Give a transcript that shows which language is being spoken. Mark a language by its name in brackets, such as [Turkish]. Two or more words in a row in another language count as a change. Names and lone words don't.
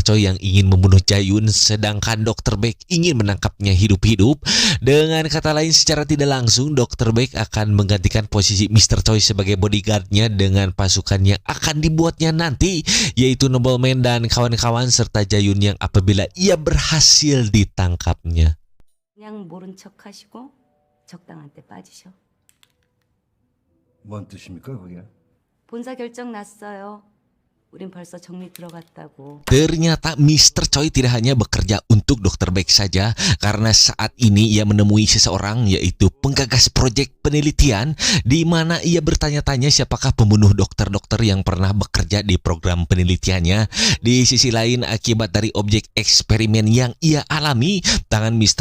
[Indonesian] Choi yang ingin membunuh Jayun sedangkan Dr. Beck ingin menangkapnya hidup-hidup. Dengan kata lain, secara tidak langsung Dr. Beck akan menggantikan posisi Mr. Choi sebagai bodyguardnya dengan pasukan yang akan dibuatnya nanti, yaitu Nobleman dan kawan-kawan serta Jayun yang apabila ia berhasil ditangkapnya. [Korean] 그냥 모른 척 하시고 적당한 때 빠지셔. 뭔 뜻입니까 그게? 본사 결정 났어요. 우린 벌써 정리 들어갔다고. [Indonesian] Ternyata Mr. Choi tidak hanya bekerja untuk Dr. Beck saja, karena saat ini ia menemui seseorang yaitu penggagas proyek penelitian, di mana ia bertanya-tanya siapakah pembunuh dokter-dokter yang pernah bekerja di program penelitiannya. Di sisi lain, akibat dari objek eksperimen yang ia alami, tangan Mr.